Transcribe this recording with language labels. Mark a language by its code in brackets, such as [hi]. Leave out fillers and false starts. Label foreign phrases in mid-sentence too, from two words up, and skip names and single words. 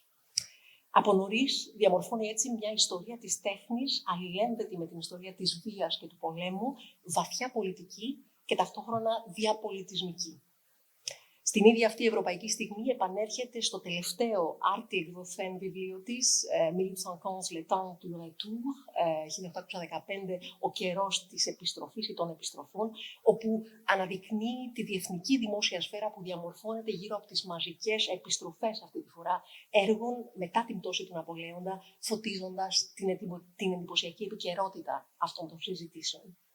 [el] Από νωρίς διαμορφώνει έτσι μια ιστορία της τέχνης αλληλένδετη με την ιστορία της βίας και του πολέμου, βαθιά πολιτική και ταυτόχρονα διαπολιτισμική. Στην ίδια αυτή η ευρωπαϊκή στιγμή επανέρχεται στο τελευταίο άρτη εκδοθέν βιβλίο της, 1815 Le temps du retour, 1815 ο καιρός της επιστροφής ή των επιστροφών, όπου αναδεικνύει τη διεθνική δημόσια σφαίρα που διαμορφώνεται γύρω από τις μαζικές επιστροφές αυτή τη φορά έργων μετά την πτώση του Ναπολέοντα, φωτίζοντας την εντυπωσιακή επικαιρότητα αυτών των συζητήσεων.